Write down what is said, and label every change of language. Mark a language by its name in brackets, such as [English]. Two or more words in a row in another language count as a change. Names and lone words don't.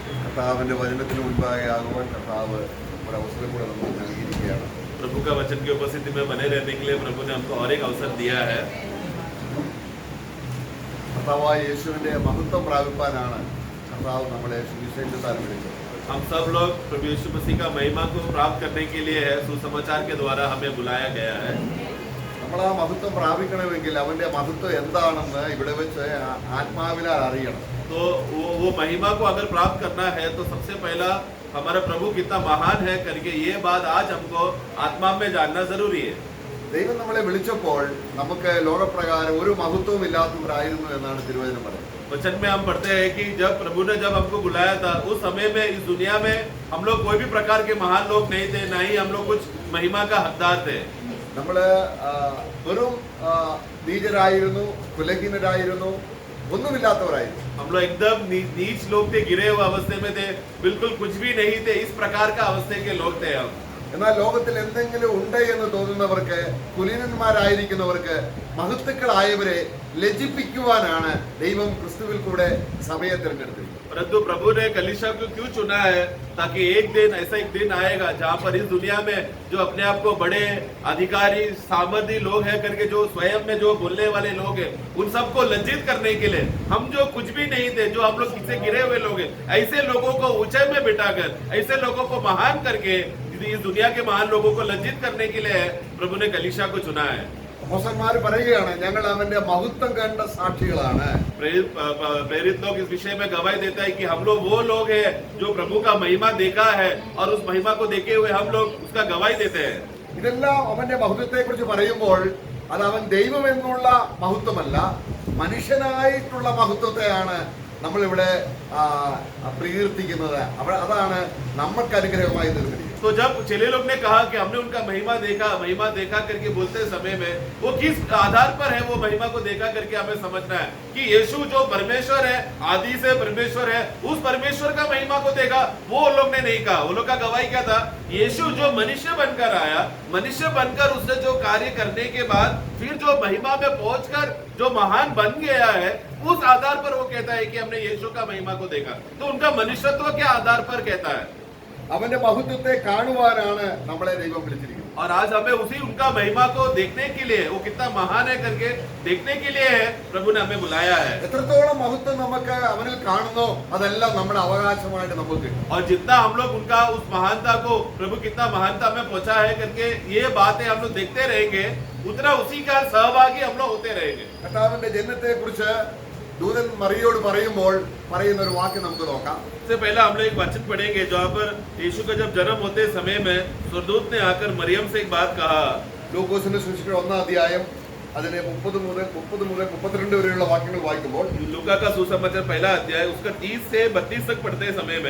[Malayalam] കർത്താവിൻ്റെ വചനത്തിന് മുൻപാകെ ആകുവാൻ കർത്താവ് ഒരവസരം കൂടെ നമുക്ക് നൽകിയിരിക്കുകയാണ്. [Hindi] प्रभु का वचन की उपस्थिति में बने रहने के लिए प्रभु ने हमको और एक अवसर दिया है. [Malayalam] കർത്താവായ യേശുവിൻ്റെ മഹത്വം പ്രാപിപ്പാനാണ് കർത്താവ് നമ്മളെ സുവിശേഷത്താൽ വിളിച്ചത്. [Hindi] हम सब लोग प्रभु यीशु मसीह का महिमा को प्राप्त करने के लिए है सुसमाचार के द्वारा हमें बुलाया गया है. [Malayalam] നമ്മൾ ആ മഹത്വം പ്രാപിക്കണമെങ്കിൽ അവൻ്റെ മഹത്വം എന്താണെന്ന് ഇവിടെ വെച്ച് ആത്മാവിനാൽ അറിയണം. [Hindi] तो वो महिमा को अगर प्राप्त करना है तो सबसे पहला हमारा प्रभु कितना महान है करके ये बात आज हमको आत्मा में जानना जरूरी है. [Malayalam] ദൈവം നമ്മളെ വിളിച്ചപ്പോൾ നമുക്ക് ലോകപ്രകാരം ഒരു മഹത്വവും ഇല്ലാത്തവരായിരുന്നു എന്നാണ് തിരുവചനം പറയുന്നത്. [Hindi] वचन में हम पढ़ते हैं कि जब प्रभु ने जब हमको बुलाया था उस समय में इस दुनिया में हम लोग कोई भी प्रकार के महान लोग नहीं थे, ना ही हम लोग कुछ महिमा का हकदार थे. [Malayalam] നമ്മള് വെറും നീചരായിരുന്നു, കുലഹീനരായിരുന്നു, ഒന്നുമില്ലാത്തവരായിരുന്നു. [Hindi] हम लोग एकदम नीच लोग थे, गिरे हुए अवस्थे में थे, बिल्कुल कुछ भी नहीं थे. इस प्रकार का अवस्थे के लोग थे हम. [Malayalam] എന്നാൽ ലോകത്തിൽ എന്തെങ്കിലും ഉണ്ട് എന്ന് തോന്നുന്നവർക്ക്, കുലീനന്മാരായിരിക്കുന്നവർക്ക്, മഹത്തുക്കളായവരെ ലജ്ജിപ്പിക്കുവാനാണ് ദൈവം ക്രിസ്തുവിൽ കൂടെ സഭയെ തിരഞ്ഞെടുത്തത്. [Hindi] परंतु प्रभु ने कलीसिया को क्यों चुना है? ताकि एक दिन ऐसा एक दिन आएगा जहाँ पर इस दुनिया में जो अपने आप को बड़े अधिकारी सामर्थी लोग हैं करके जो स्वयं में जो बोलने वाले लोग हैं उन सबको लज्जित करने के लिए हम जो कुछ भी नहीं थे, जो हम लोग किससे गिरे हुए लोग हैं, ऐसे लोगों को ऊंचाई में बिठाकर ऐसे लोगों को महान करके इस दुनिया के महान लोगों को लज्जित करने के लिए प्रभु ने कलीसिया को चुना है. [Malayalam] അപ്പോസ്തലന്മാർ പറയുകയാണ്, ഞങ്ങൾ അവന്റെ മഹത്വം കണ്ട സാക്ഷികളാണ്. [Hindi] प्रेरित लोग इस विषय में गवाही देता है कि हम लोग वो लोग हैं जो प्रभु का महिमा देखा है और उस महिमा को देखे हुए हम लोग उसका गवाही देते हैं. [Malayalam] ഇതെല്ലാം അവന്റെ മഹത്വത്തെ കുറിച്ച് പറയുമ്പോൾ അത് അവൻ ദൈവം എന്നുള്ള മഹത്വമല്ല, മനുഷ്യനായിട്ടുള്ള മഹത്വത്തെയാണ് നമ്മളിവിടെ പ്രകീർത്തിക്കുന്നത്. അതാണ് നമ്മൾക്ക് അനുഗ്രഹമായി തീർന്നിരിക്കുന്നത്. [Hindi] तो जब चेले लोग ने कहा कि हमने उनका महिमा देखा करके बोलते समय में वो किस आधार पर है वो महिमा को देखा करके हमें समझना है कि यीशु जो परमेश्वर है, आदि से परमेश्वर है, उस परमेश्वर का महिमा को देखा. वो लोग ने नहीं कहा. वो लोग का गवाही क्या था? यीशु जो मनुष्य बनकर आया, मनुष्य बनकर उसने जो कार्य करने के बाद फिर जो महिमा में पहुंचकर जो महान बन गया है, उस आधार पर वो कहता है कि हमने यीशु का महिमा को देखा. तो उनका मनुष्यत्व के आधार पर कहता है. [Malayalam] അവന്റെ മഹത്വത്തെ കാണുവാനാണ് നമ്മളെ ദൈവം വിളിച്ചിരിക്കുന്നത്. [Hindi] और आज हमें उसी उनका महिमा को देखने के लिए, वो कितना महान है करके देखने के लिए है प्रभु ने हमें बुलाया है. [Malayalam] എത്രത്തോളം മഹത്വം നമുക്ക് അവനിൽ കാണുന്നോ അതെല്ലാം നമ്മുടെ അവകാശമായിട്ട് നമുക്ക് കിട്ടും. [Hindi] और जितना हम लोग उनका उस महानता को प्रभु कितना महानता में पहुंचा है करके ये बातें हम लोग देखते रहेंगे, उतना उसी का सहभागी हम लोग होते रहेंगे. [Malayalam] കർത്താവിന്റെ ജനനത്തെ കുറിച്ച് ദൂതൻ മറിയോട് പറയുമ്പോൾ പറയുന്ന ഒരു വാക്യം നമുക്ക് നോക്കാം. [Hindi] सबसे पहला हम लोग एक वचन पढ़ेंगे जहाँ पर यीशु का जब जन्म होते समय में स्वर्गदूत ने आकर मरियम से एक बात कहा. [Malayalam] ലൂക്കോസിന്റെ സുവിശേഷം 1-ാം അധ്യായം അതിനെ 30 മുതൽ 32 വരെയുള്ള വാക്യങ്ങൾ വായിക്കുമ്പോൾ [Hindi] लूका का सुसमाचार पहला अध्याय उसका 30 से 32 तक पढ़ते समय में